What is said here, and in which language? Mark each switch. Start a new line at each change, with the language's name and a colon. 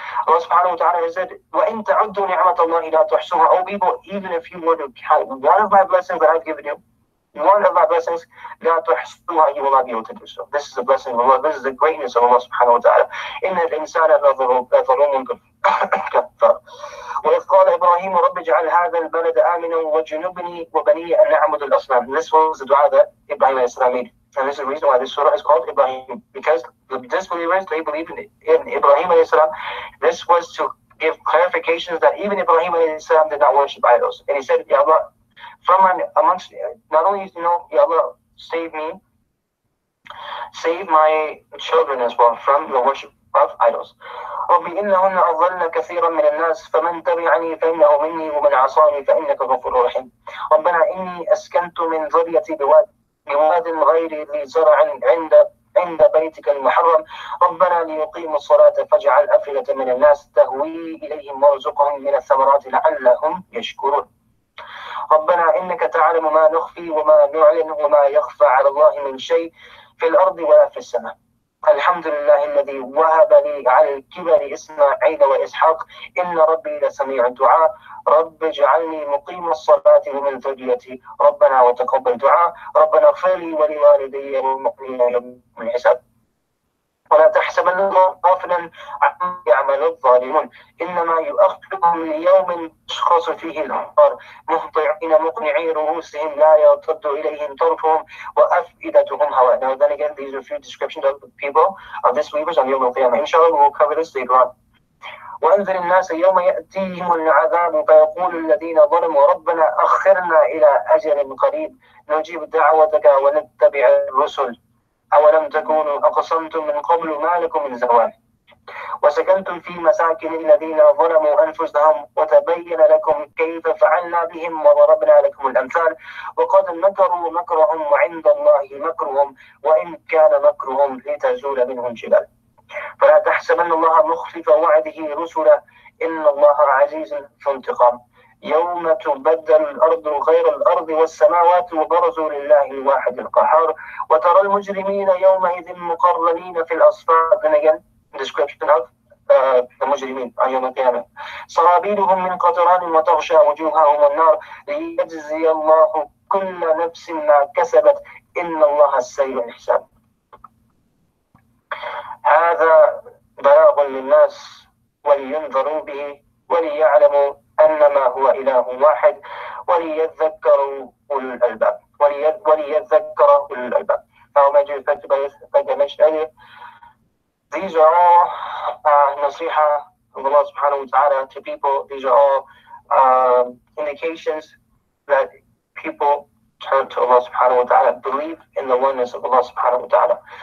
English: Allah subhanahu wa ta'ala has said,
Arabic: وَإِن تَعُدُّوا نِعْمَةَ اللَّهِ لَا تُحْصُوهَا.
English: O people, even if you were to count one of my blessings that I've given you, one of my blessings,
Arabic: لَا تُحْصُوهَا,
English: you will not be able to do so. This is a blessing of Allah. This is the greatness of Allah subhanahu wa ta'ala.
Arabic: إِنَّ الْإِنسَانَ لَظَلُومٌ كَفَّارٌ. وإذ قال إبراهيم رب اجعل هذا البلد آمنا وجنبني وبني أن نعبد الأصنام.
English: This was the dua that Ibrahim made. And this is the reason why this surah is called Ibrahim. Because the disbelievers, they believe in Ibrahim alayhi salam. This was to give clarifications that even Ibrahim alayhi salam did not worship idols. And he said, Ya Allah, amongst, not only, Ya Allah, save my children as well from the worship of idols.
Arabic: رب إنهن أضلن كثيرا من الناس فمن تبعني فإنه مني ومن عصاني فإنك غفور رحيم. ربنا إني أسكنت من ذريتي بواد غير ذي زرع عند بيتك المحرم ربنا ليقيموا الصلاة فاجعل أفئدة من الناس تهوي إليهم وارزقهم من الثمرات لعلهم يشكرون. ربنا إنك تعلم ما نخفي وما نعلن وما يخفى على الله من شيء في الأرض ولا في السماء. الحمد لله الذي وهب لي على الكبر إسماعيل وإسحاق إن ربي لسميع الدعاء رب اجعلني مقيم الصلاة ومن ذريتي ربنا وتقبل دعاء ربنا اغفر لي ولوالدي والمؤمنين يوم الحساب. ولا تحسبن الله غافلا عما يعمل الظالمون إنما يؤخرهم ليوم تشخص فيه الأبصار مهطعين مقنعي رؤوسهم لا يرتد إليهم طرفهم وأفئدتهم هواء.
English: Now then again, these are a few descriptions of the people, of disbelievers on Yawm al-Qiyamah. Inshallah, we will cover this later on.
Arabic: وأنذر الناس يوم يأتيهم العذاب فيقول الذين ظلموا ربنا أخرنا إلى أجل قريب نجيب دعوتك ونتبع الرسل أولم تكونوا أقسمتم من قبل ما لكم من زوال وسكنتم في مساكن الذين ظلموا أنفسهم وتبين لكم كيف فعلنا بهم وضربنا لكم الأمثال وقد مكروا مكرهم وعند الله مكرهم وإن كان مكرهم لتزول منهم جبال فلا تحسبن الله مخلف وعده رسله إن الله عزيز ذو انتقام يوم تبدل الأرض غير الأرض والسماوات وبرزوا لله الواحد القهار وترى المجرمين يومئذ مقرنين في الأصفاد.
English: Then again, description of the مجرمين on يوم القيامة.
Arabic: سرابيلهم من قطران وتغشى وجوههم النار ليجزي الله كل نفس ما كسبت إن الله سريع الحساب. هذا بلاغ للناس ولينذروا به وليعلموا أنما هو إله واحد وليذكروا أولو الألباب وليذكر أولو الألباب.
English: Now, my dear fellows, like I mentioned earlier, these are all nasiha of Allah subhanahu wa ta'ala to people. These are all indications that people turn to Allah subhanahu wa ta'ala, believe in the oneness of Allah subhanahu wa ta'ala.